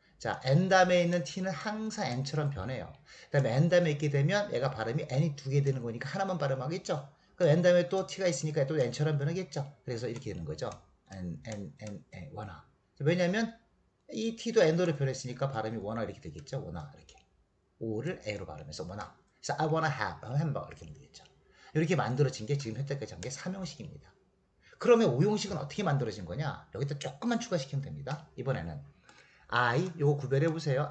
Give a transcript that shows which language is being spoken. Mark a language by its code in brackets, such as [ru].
[ko] 자, n 다음에 있는 t는 항상 n처럼 변해요. 그 다음에 n 다음에 있게 되면 얘가 발음이 n이 두 개 되는 거니까 하나만 발음하겠죠. 그 n 다음에 또 t가 있으니까 또 n처럼 변하겠죠. 그래서 이렇게 되는 거죠. [en] n wanna. [ko] 왜냐면 이 t도 n으로 변했으니까 발음이 wanna 이렇게 되겠죠. wanna 이렇게. o를 a로 발음해서 wanna. 그래서 [en] I wanna have a hamburger [ko] 이렇게 되겠죠. 이렇게 만들어진 게 지금 현재까지 한 게 3형식입니다. 그러면 5형식은 어떻게 만들어진 거냐? 여기다 조금만 추가시키면 됩니다. 이번에는 요거 구별해 보세요.